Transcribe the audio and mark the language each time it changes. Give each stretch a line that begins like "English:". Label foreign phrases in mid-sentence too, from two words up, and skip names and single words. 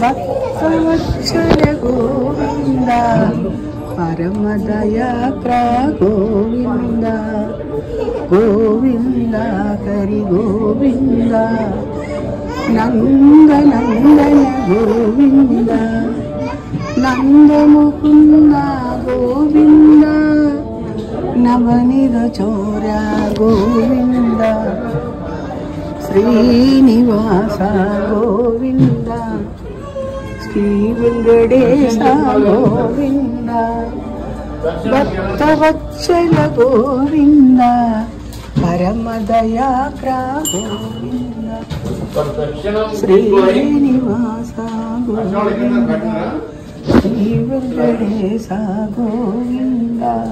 Tamil: கோவிந்தா பரமதயாக்ரா கோவிந்தா கோவிந்தா ஹரி கோவிந்தா நந்த நந்தன கோவிந்தா நந்த முகுந்தா கோவிந்தா நவனித சோர கோவிந்தா
Telugu: శ్రీనివాస గోవింద శ్రీ వెంకటేశ గోవింద భక్తవత్సల గోవింద పరమదయాగ్ర గోవింద శ్రీనివాస గోవింద శ్రీ వెంకటేశ గోవింద